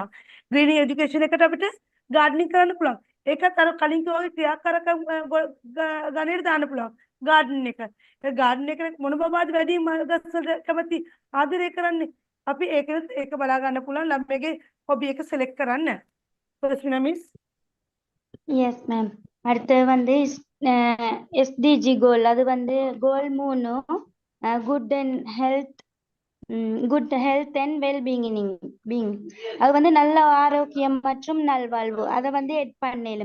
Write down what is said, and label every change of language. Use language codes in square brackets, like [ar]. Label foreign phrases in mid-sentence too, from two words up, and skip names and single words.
[en] greening education [si] එකට අපිට ගාඩනින් කරන්න පුළුවන්. ඒකත් අර කලින් කිව්වා වගේ ක්‍රියාකාරකම් ගණේට දාන්න පුළුවන්. ගාඩන් එක. ඒ ගාඩන් එක මොන බබාද වැඩි ගස්වල කැමති ආදරය කරන්නේ. අපි ඒක බලා ගන්න පුළුවන් ළමයාගේ හොබි එක සිලෙක්ට් කරන්න. ප්‍රශ්න මිස්. [en] yes ma'am. [ta] அடுத்து வந்து [en] SDG goal, [ta] அது வந்து [en] goal 3 good and health and well being. [ta] அது வந்து நல்ல ஆரோக்கியம் மற்றும் நல்வாழ்வு, அதை வந்து எட் பண்ணலும்.